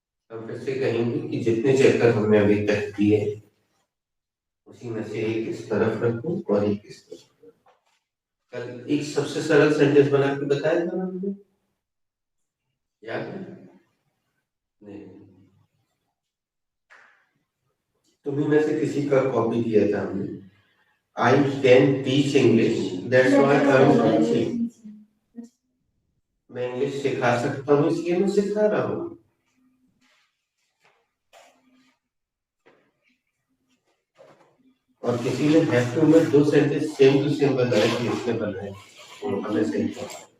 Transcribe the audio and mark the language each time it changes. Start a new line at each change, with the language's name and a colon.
Hindi: हम फिर से कहेंगे कि जितने चैप्टर हमने अभी तक दिए उसी में से एक इस तरफ रखो और एक इस तरफ। कल एक सबसे सरल सेंटेंस बना के बताया था हमने, याद है? नहीं, तुम्ही में से किसी का कॉपी किया था हमने।
English: I can teach English, that's why I am teaching.
Hindi: मैं इंग्लिश सिखा सकता हूँ इसलिए मैं सिखा रहा हूँ। और किसी ने हैव टू में दो सेंटेंस सेम टू सेम बनाए कि इसने बनाए, वो हमें सही कहा।